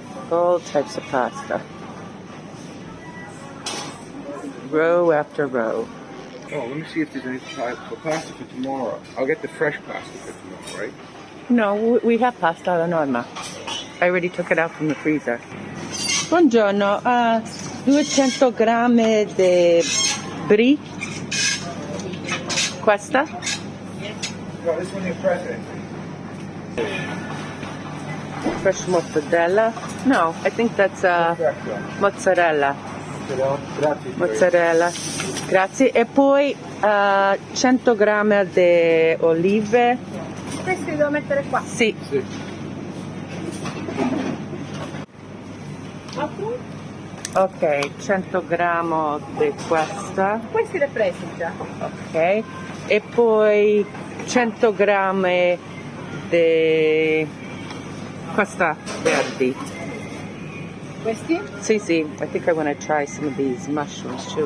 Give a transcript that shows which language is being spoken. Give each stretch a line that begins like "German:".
English: All types of pasta. Row after row. Oh, let me see if there's any for pasta for tomorrow. I'll get the fresh pasta for tomorrow, right? No, we have pasta alla norma. I already took it out from the freezer.
Italian: Buongiorno, 200 grammi di brie. Questa?
English: No, this one you're pressing. Fresh mozzarella? No, I think that's mozzarella.
Italian: Grazie. Mozzarella. Grazie. E poi 100 grammi di olive. Questi li devo mettere qua. Sì. Ok, 100 grammi di questa. Questi li ho presi già. Ok. E poi 100 grammi di questa verdi. Questi? Sì, sì.
English: I think I want to try some of these mushrooms too.